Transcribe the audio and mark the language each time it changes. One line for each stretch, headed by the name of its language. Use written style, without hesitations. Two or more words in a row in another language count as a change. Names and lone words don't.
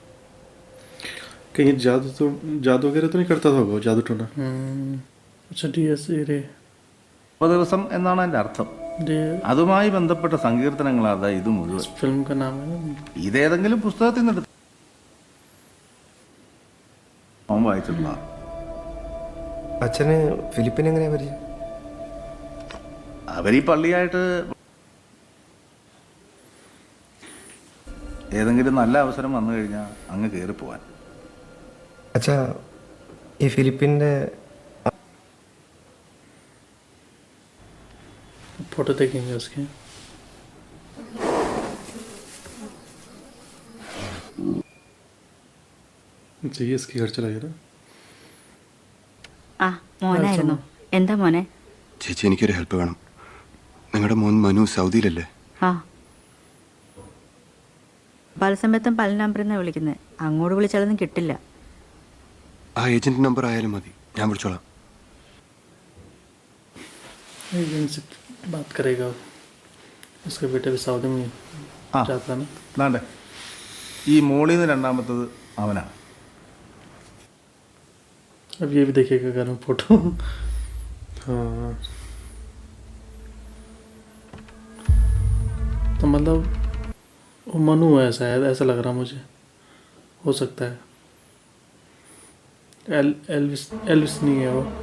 Hindi: कहीं जादू वगैरह तो नहीं करता था वो, जादू टोना? अच्छा DS रे
Malayalam: ദിവസം എന്നാണ് എൻ്റെ അർത്ഥം. അതുമായി ബന്ധപ്പെട്ട സങ്കീർത്തനങ്ങളാണ് ഇത് മുഴുവൻ.
Hindi: फिल्म का नाम है ना।
Malayalam: ഇതേതെങ്കിലും പുസ്തകത്തിൽ നിന്ന് എടുത്ത് അവൻ വായിച്ചിട്ടുള്ള അച്ഛന് ഫിലിപ്പിനെ എങ്ങനെയാ പരിചയം? അവരീ പള്ളിയായിട്ട് ഏതെങ്കിലും നല്ല അവസരം വന്നു കഴിഞ്ഞാൽ അങ്ങ് കയറിപ്പോവാൻ. അച്ഛാ, ഈ ഫിലിപ്പിൻ്റെ
Hindi: फोटो देखेंगे उसके। चाहिए इसके घर चला गया ना।
Malayalam: ആ മോനായിരുന്നു. എന്താ മോനെ? ചേച്ചി എനിക്കൊരു ഹെൽപ്പ് വേണം. നിങ്ങളുടെ മോൻ മനു സൗദിയിലല്ലേ? ആ പല സമയത്തും പല നമ്പറിൽ നിന്നാണ് വിളിക്കുന്നത്. അങ്ങോട്ട് വിളിച്ചാലൊന്നും കിട്ടില്ല. ആ ഏജന്റ് നമ്പർ ആയാലും മതി, ഞാൻ വിളിച്ചോളാം.
Hindi: एजेंट से बात करेगा, उसका बेटा भी सऊदी में ആ जाता ना।
Malayalam: അതാണ്ട് ഈ മോളിൽ നിന്ന് രണ്ടാമത്തത് അവനാണ്.
Hindi: अब ये भी देखेगा घर में फोटो। हाँ तो मतलब वो मनु है शायद, ऐसा लग रहा मुझे, हो सकता है। एल्विस एल्विस नहीं है वो।